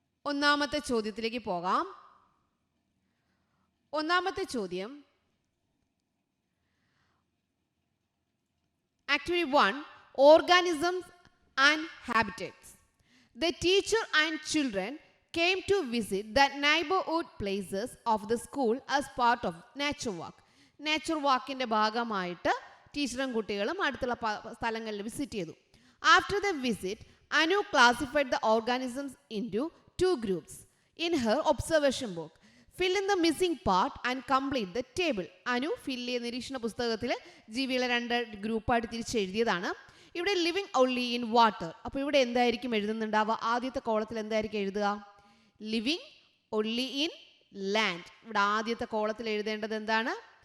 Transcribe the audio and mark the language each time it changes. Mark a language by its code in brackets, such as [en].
[ml] ഒന്നാമത്തെ ചോദ്യത്തിലേക്ക് പോകാം. ഒന്നാമത്തെ ചോദ്യം, activity 1, [en] organisms and habitats. The teacher and children came to visit the neighborhood places of the school as part of nature walk. [ml] nature walkന്റെ ഭാഗമായിട്ട് ടീച്ചറും കുട്ടികളും അടുത്തുള്ള സ്ഥലങ്ങളിൽ വിസിറ്റ് ചെയ്തു. [en] After the visit, Anu classified the organisms into 2 groups in her observation book. Fill in the missing part and complete the table. [ml] Anu fill ചെയ്ത നിരീക്ഷണ പുസ്തകത്തിൽ ജീവികളെ 2 ഗ്രൂപ്പായിട്ട് തിരിച്ചെഴുതിയതാണ്. ഇവിടെ [en] Living only in water. [ml] അപ്പോൾ ഇവിടെ എന്തായിരിക്കും എഴുതുന്നുണ്ടാവുക? ആദ്യത്തെ കോളത്തിൽ എന്തായിരിക്കും എഴുതുക? [en] Living only in land. [ml] ഇവിടെ ആദ്യത്തെ കോളത്തിൽ എഴുതേണ്ടത് എന്താണ്?